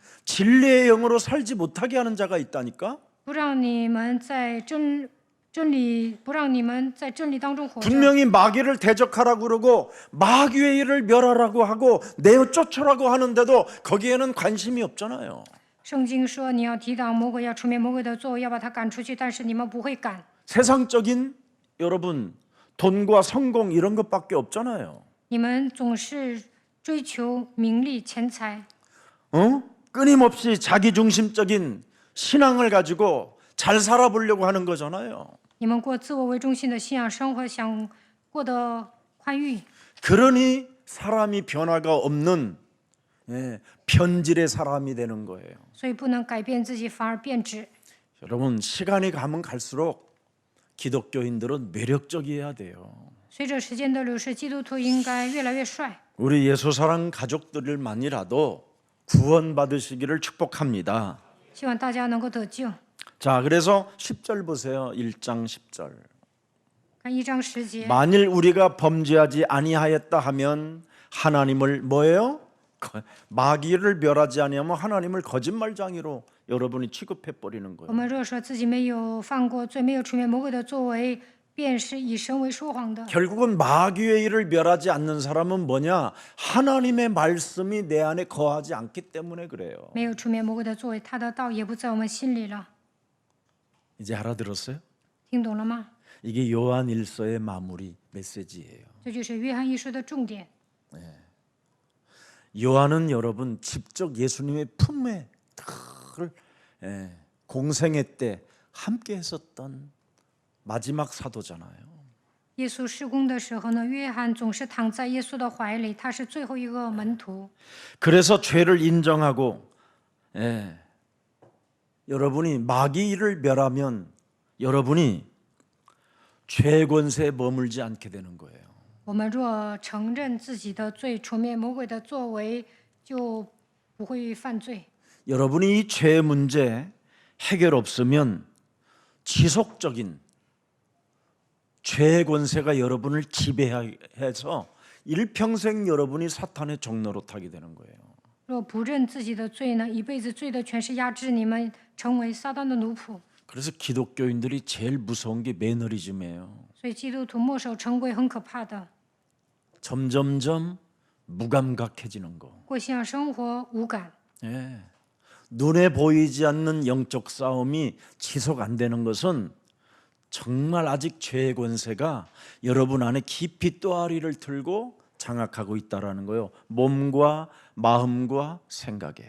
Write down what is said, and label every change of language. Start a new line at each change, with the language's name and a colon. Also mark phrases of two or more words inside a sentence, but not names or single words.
Korean: 진리의 영으로 살지 못하게 하는 자가 있다니까.
Chinese: 不让你们在真理，不让你们在真理当中活着。
Korean: 분명히 마귀를 대적하라고 그러고 마귀의 일을 멸하라고 하고 내어 쫓으라고 하는데도 거기에는 관심이 없잖아요.
Chinese: 圣经说你要抵挡魔鬼，要出灭魔鬼的作为，要把他赶出去，但是你们不会赶。
Korean: 세상적인 여러분 돈과 성공 이런 것밖에 없잖아요.
Chinese: 你们总是追求名利、钱财，
Korean: 끊임없이 자기중심적인 신앙을 가지고 잘 살아보려고 하는 거잖아요.
Chinese: 你们过自我为中心的信仰生活，想过得宽裕，
Korean: 그러니 사람이 변화가 없는 변질의 사람이 되는 거예요.
Chinese: 所以不能改变自己，反而变质。
Korean: 여러분 시간이 가면 갈수록 기독교인들은 매력적이어야 돼요.
Chinese: 随着时间的流逝，基督徒应该越来越帅。
Korean: 우리 예수사랑 가족들만이라도 구원받으시기를 축복합니다.
Chinese: 希望大家能够得救。
Korean: 자, 그래서 10절 보세요. 1장 10절.
Chinese: 看1章10节，
Korean: 만일 우리가 범죄하지 아니하였다 하면 하나님을 뭐예요? 마귀를 멸하지 아니하면 하나님을 거짓말장이로 여러분이 취급해 버리는
Chinese: 我
Korean: 거예요.
Chinese: 们若说自己没有犯过罪，没有出灭魔鬼的作为，便是以神为说谎的。
Korean: 결국은 마귀의 일을 멸하지 않는 사람은 뭐냐? 하나님의 말씀이 내 안에 거하지 않기 때문에 그래요.
Chinese: 没有出灭魔鬼的作为，他的道也不在我们心里了。
Korean: 이제 알아들었어요?
Chinese: 听懂了吗？
Korean: 이게 요한일서의 마무리 메시지예요.
Chinese: 这就是约翰一书的重点。
Korean: 요한은 여러분 직접 예수님의 품에 늘 공생애 때 함께 했었던 마지막 사도잖아요.
Chinese: 耶稣施工的时候呢，约翰总是躺在耶稣的怀里，他是最后一个门徒。
Korean: 그래서 죄를 인정하고 여러분이 마귀를 멸하면 여러분이 죄 권세에 머물지 않게 되는 거예요.
Chinese: 我们若承认自己的罪，除灭魔鬼的作为，就不会犯罪。
Korean: 여러분이 이 죄 문제 해결 없으면 지속적인 죄의 권세가 여러분을 지배해서 일평생 여러분이 사탄의 종로로 타게 되는 거예요.
Chinese: 若不认自己的罪呢，一辈子罪的权势压制你们，成为撒旦的奴仆。
Korean: 그래서 기독교인들이 제일 무서운 게 매너리즘이에요.
Chinese: 所以基督徒墨守成规很可怕的，
Korean: 점점점 무감각해지는 거.
Chinese: 过信仰生活无感。
Korean: 예. 눈에 보이지 않는 영적 싸움이 지속 안 되는 것은 정말 아직 죄의 권세가 여러분 안에 깊이 또아리를 틀고 장악하고 있다라는 거예요. 몸과 마음과 생각에.